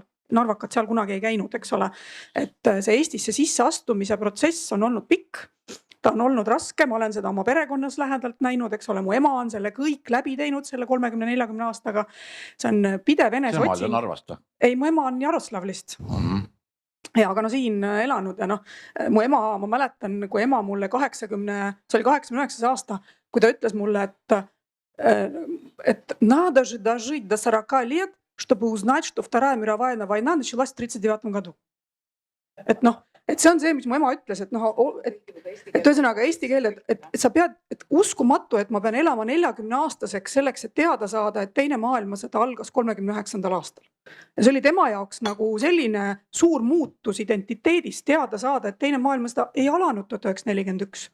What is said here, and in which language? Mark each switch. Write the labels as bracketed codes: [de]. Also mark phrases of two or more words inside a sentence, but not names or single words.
[et] Narvakad seal kunagi ei käinud, eks ole. Et see Eestisse sisse astumise protsess on olnud pikk, ta on olnud raske, ma olen seda oma perekonnas lähedalt näinud, eks ole, mu ema on selle kõik läbi teinud selle 30-40 aastaga. See on pidev enesotsing. Ema on Narvast? Ei, mu ema on Jaroslavlist. ja aga no siin elanud ja noh, mu ema, ma mäletan, kui ema mulle 89 aasta, kui ta ütles mulle, et [ru] надо же дожить до 40 лет, чтобы узнать, что Вторая мировая война началась в 1939 году. [et] Et noh, et see on see, mis mu ema ütles, et noh, et ühesõnaga eesti keel, et sa pead, et uskumatu, et ma pean elama 40-aastaseks selleks, et teada saada, et teine maailmasõda algas 39. aastal. Ja see oli tema jaoks nagu selline suur muutus identiteedis teada saada, et teine maailmasõda ei alanud 1941.